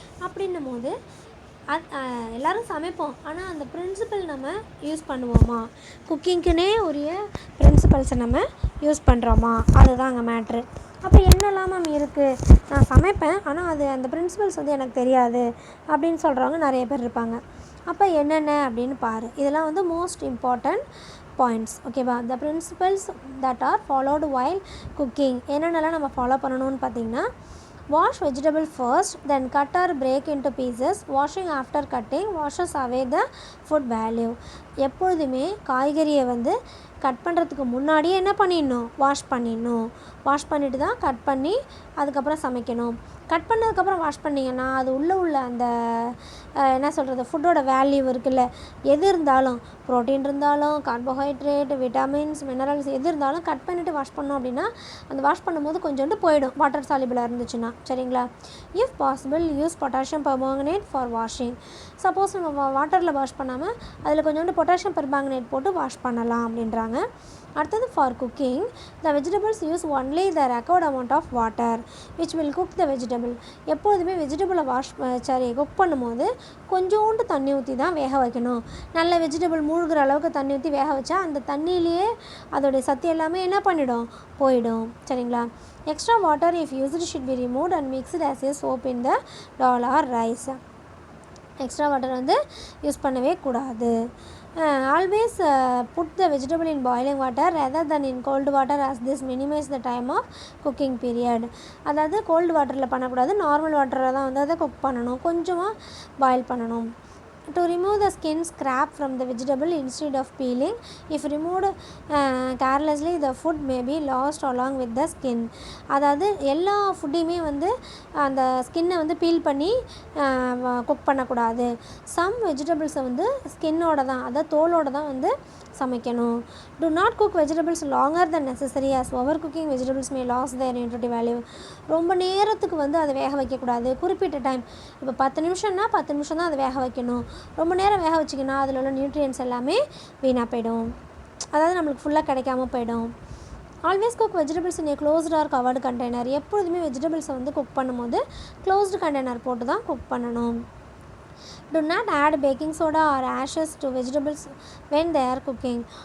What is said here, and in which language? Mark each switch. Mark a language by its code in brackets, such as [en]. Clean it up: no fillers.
[ta] அப்படின்னும் போது எல்லோரும் சமைப்போம், ஆனால் அந்த பிரின்சிபல் நம்ம யூஸ் பண்ணுவோமா, குக்கிங்க்குனே உரிய பிரின்சிபல்ஸை நம்ம யூஸ் பண்ணுறோமா, அதுதான் அங்கே மேட்ரு. அப்போ என்னெல்லாம் மேம் இருக்குது, நான் சமைப்பேன் ஆனால் அந்த பிரின்சிபல்ஸ் வந்து எனக்கு தெரியாது அப்படின்னு சொல்கிறவங்க நிறைய பேர் இருப்பாங்க. அப்போ என்னென்ன அப்படின்னு பாரு, இதெல்லாம் வந்து மோஸ்ட் இம்பார்ட்டண்ட் பாயிண்ட்ஸ். ஓகேவா. [en] The principles that are followed while cooking. [ta] என்னென்னலாம் நம்ம ஃபாலோ பண்ணணும்னு பார்த்தீங்கன்னா, [en] wash vegetable first, then cut or break into pieces. Washing after cutting washes away the food value. [ta] எப்பொழுதுமே காய்கறியை வந்து கட் பண்ணுறதுக்கு முன்னாடியே என்ன பண்ணிடணும், வாஷ் பண்ணிவிட்டு தான் கட் பண்ணி அதுக்கப்புறம் சமைக்கணும். கட் பண்ணதுக்கப்புறம் வாஷ் பண்ணிங்கன்னா அது உள்ளே உள்ள அந்த என்ன சொல்கிறது, ஃபுட்டோட வேல்யூ இருக்குல்ல, எது இருந்தாலும் ப்ரோட்டீன் இருந்தாலும் கார்போஹைட்ரேட், விட்டமின்ஸ், மினரல்ஸ் எது இருந்தாலும் கட் பண்ணிவிட்டு வாஷ் பண்ணோம் அப்படின்னா அந்த வாஷ் பண்ணும்போது கொஞ்சோண்டு போயிடும், வாட்டர் சால்யூபிளாக இருந்துச்சுன்னா. சரிங்களா. [en] If possible use potassium permanganate for washing. [ta] Suppose நம்ம வாட்டரில் வாஷ் பண்ணாமல் அதில் கொஞ்சோண்டு பொட்டாசியம் பெர்மாங்கனேட் போட்டு வாஷ் பண்ணலாம் அப்படின்றாங்க. [en] அடுத்தது for cooking, the vegetables use only the required amount of water which will cook the vegetable. [ta] எப்போதுமே வெஜிடபிளை குக் பண்ணும்போது கொஞ்சோண்டு தண்ணி ஊற்றி தான் வேக வைக்கணும். நல்ல வெஜிடபிள் மூழ்கிற அளவுக்கு தண்ணி ஊற்றி வேக வச்சா அந்த தண்ணியிலேயே அதோடைய சத்து எல்லாமே என்ன பண்ணிடும், போயிடும். சரிங்களா. [en] Extra water if used should be removed and mixed as a soup in the dal or rice. [ta] Extra water வந்து யூஸ் பண்ணவே கூடாது. [en] Always put the vegetable in boiling water rather than in cold water as this minimize the time of cooking period. [ta] அதாவது gold வாட்டரில் பண்ணக்கூடாது, normal வாட்டரில் தான் வந்து அதை குக் பண்ணணும், கொஞ்சமாக பாயில் பண்ணணும். [en] To remove the skin scrap from the vegetable instead of peeling. If removed carelessly, the food may be lost along with the skin. [ta] அதாவது எல்லா ஃபுட்டையுமே வந்து அந்த ஸ்கின்னை வந்து பீல் பண்ணி குக் பண்ணக்கூடாது. சம் வெஜிடபிள்ஸை வந்து ஸ்கின்னோட தான், அதாவது தோலோடு தான் வந்து சமைக்கணும். [en] Do not cook vegetables longer than necessary as over cooking vegetables may lose their nutritive value. [ta] ரொம்ப நேரத்துக்கு வந்து அதை வேக வைக்கக்கூடாது, குறிப்பிட்ட டைம். இப்போ 10 நிமிஷம்னா 10 நிமிஷம் தான் அதை வேக வைக்கணும். ரொம்ப நேரம் வேக வச்சிங்கன்னா அதில் உள்ள நியூட்ரியன்ஸ் எல்லாமே வீணாக போயிடும், அதாவது நம்மளுக்கு ஃபுல்லாக கிடைக்காம போயிடும். [en] Always cook vegetables in a closed or covered container. [ta] எப்பொழுதுமே வெஜிடபிள்ஸை வந்து குக் பண்ணும்போது க்ளோஸ்டு கண்டெய்னர் போட்டு தான் குக் பண்ணணும். [en] Do not add baking soda or ashes to vegetables when they are cooking.